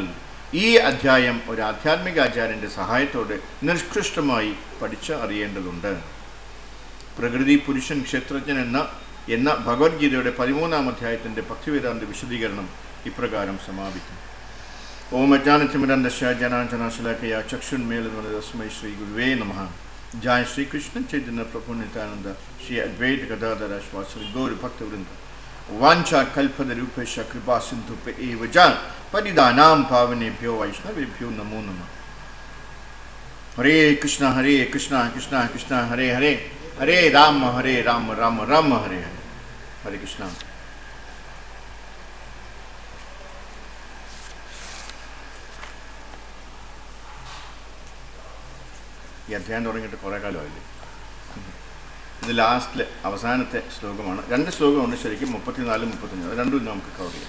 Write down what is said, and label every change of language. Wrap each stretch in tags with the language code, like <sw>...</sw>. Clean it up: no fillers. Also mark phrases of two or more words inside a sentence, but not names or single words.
<ml>ഈ അധ്യായം ഒരു ആധ്യാത്മിക ആചാര്യൻ്റെ സഹായത്തോടെ നിഷ്കൃഷ്ടമായി പഠിച്ച് അറിയേണ്ടതുണ്ട്. പ്രകൃതി പുരുഷൻ ക്ഷേത്രജ്ഞൻ എന്ന ഭഗവത്ഗീതയുടെ 13-ാം അധ്യായത്തിൻ്റെ ഭക്തിവേദാന്ത വിശദീകരണം ഇപ്രകാരം സമാപിക്കും.</ml> <sa>ഓം അജ്ഞാനതിമിരന്ദസ്യ ജ്ഞാനാഞ്ജനശലാകയ ചക്ഷുന്മീലിതം തസ്മൈ ശ്രീ ഗുരുവേ നമഃ. जय श्री कृष्ण चैतन्य प्रभु नित्यानंद श्री अद्वैत गदाधर श्री गौर भक्त वृंद वांछा कल्पतरुभ्यश्च कृपा सिन्धुभ्य च पतितानां पावनेभ्यो वैष्णवेभ्यो नमो नमः. हरे कृष्ण कृष्ण कृष्ण हरे हरे, हरे राम राम राम हरे हरे. हरे कृष्ण.</sa> <ml>ഈ അധ്യായം തുടങ്ങിയിട്ട് കുറേ കാലമായില്ലേ. ഇത് ലാസ്റ്റിലെ അവസാനത്തെ ശ്ലോകമാണ്. 2 ശ്ലോകമുണ്ട് ശരിക്കും, 34, 35. അത് രണ്ടും നമുക്ക് കവർ ചെയ്യാം.</ml>